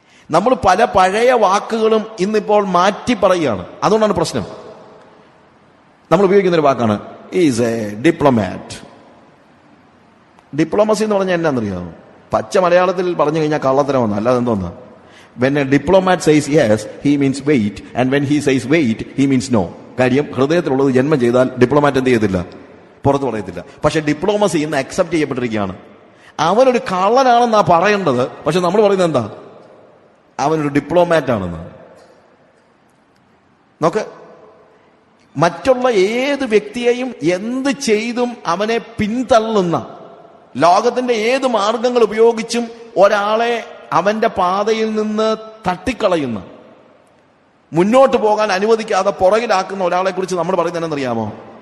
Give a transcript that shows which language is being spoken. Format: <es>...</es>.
<ml>നമ്മൾ പല പഴയ വാക്കുകളും ഇന്നിപ്പോൾ മാറ്റി പറയുകയാണ്. അതുകൊണ്ടാണ് പ്രശ്നം. നമ്മൾ ഉപയോഗിക്കുന്ന ഒരു വാക്കാണ്</ml> <en>Is a diplomat.</en> <ml>ഡിപ്ലോമസി എന്ന് പറഞ്ഞാൽ എന്നാണെന്നറിയാമോ? പച്ച മലയാളത്തിൽ പറഞ്ഞു കഴിഞ്ഞാൽ കള്ളത്തരമെന്ന്, അല്ലാതെ എന്തോന്നാ.</ml> <en>When a diplomat says yes, he means wait, and when he says wait, he means no.</en> <ml>കാര്യം ഹൃദയത്തിലുള്ളത് ജന്മം ചെയ്താൽ ഡിപ്ലോമാറ്റ് എന്ത് ചെയ്യത്തില്ല, പുറത്തു പറയത്തില്ല. പക്ഷെ ഡിപ്ലോമസി ഇന്ന് അക്സെപ്റ്റ് ചെയ്യപ്പെട്ടിരിക്കുകയാണ്. അവനൊരു കള്ളനാണെന്നാ പറയേണ്ടത്, പക്ഷെ നമ്മൾ പറയുന്നത് എന്താ, അവനൊരു ഡിപ്ലോമാറ്റ് ആണെന്ന്. നോക്ക്, മറ്റുള്ള ഏത് വ്യക്തിയെയും എന്ത് ചെയ്തും അവനെ പിന്തള്ളുന്ന, ലോകത്തിന്റെ ഏത് മാർഗങ്ങൾ ഉപയോഗിച്ചും ഒരാളെ അവന്റെ പാതയിൽ നിന്ന് തട്ടിക്കളയുന്ന, മുന്നോട്ട് പോകാൻ അനുവദിക്കാതെ പുറകിലാക്കുന്ന ഒരാളെ കുറിച്ച് നമ്മൾ പറയുന്നത് എന്നറിയാമോ?</ml>